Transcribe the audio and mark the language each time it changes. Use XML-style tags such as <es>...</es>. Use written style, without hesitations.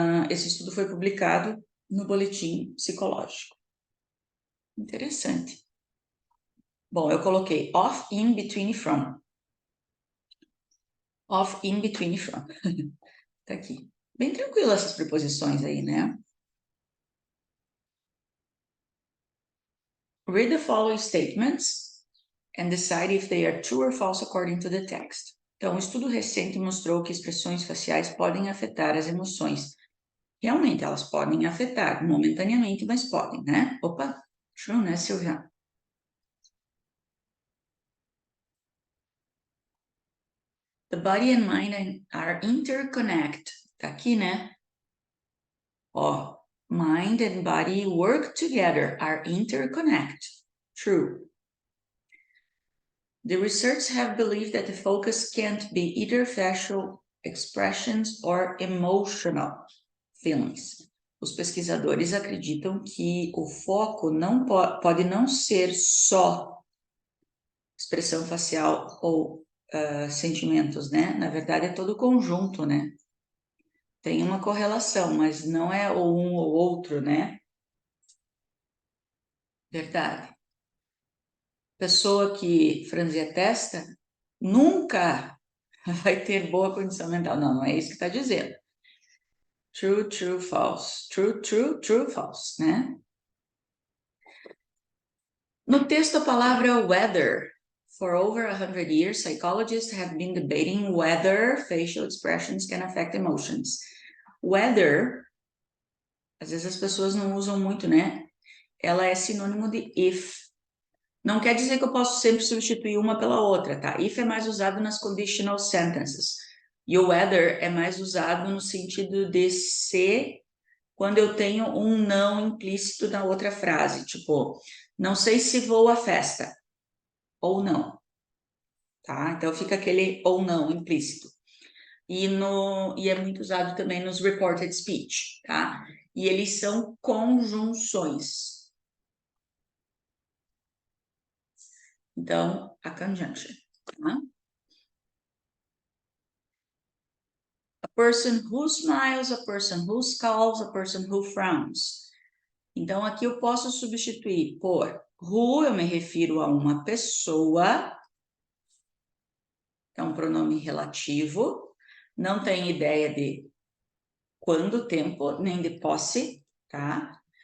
<pt>Esse estudo foi publicado no Boletim Psicológico. Interessante. Bom, eu coloquei off, in, between e from. Off, in, between e from. Tá aqui. Bem tranquilo essas preposições aí, né?</pt> <en>Read the following statements and decide if they are true or false according to the text.</en> <pt>Então, um estudo recente mostrou que expressões faciais podem afetar as emoções. Realmente, elas podem afetar, momentaneamente, mas podem, né? Opa, true, né, Silvia?</pt> <en>The body and mind are interconnected.</en> <pt>Tá aqui, né?</pt> <en>Ó, mind and body work together, are interconnected. True. The researchers have believed that the focus can't be either facial expressions or emotional feelings.</en> <pt>Os pesquisadores acreditam que o foco não pode não ser só expressão facial ou sentimentos, né? Na verdade, é todo o conjunto, né? Tem uma correlação, mas não é ou um ou outro, né? Verdade. Pessoa que franze a testa nunca vai ter boa condição mental. Não, não é isso que está dizendo.</pt> <en>True, true, false. True, true, true, false, né?</en> <pt>No texto, a palavra weather.</pt> <en>For over 100 years, psychologists have been debating whether facial expressions can affect emotions.</en> <pt>Weather, às vezes as pessoas não usam muito, né? Ela é sinônimo de if. Não quer dizer que eu posso sempre substituir uma pela outra, tá? If é mais usado nas conditional sentences. E o whether é mais usado no sentido de se quando eu tenho um não implícito na outra frase, tipo, não sei se vou à festa, ou não, tá? Então fica aquele ou não implícito. E é muito usado também nos reported speech, tá? E eles são conjunções. Então, a conjunction, tá?</pt> <en>A person who smiles, a person who scowls, a person who frowns.</en> <pt>Então, aqui eu posso substituir por who, eu me refiro a uma pessoa, é um pronome relativo, não tem ideia de quando, tempo, nem de posse, tá?</pt>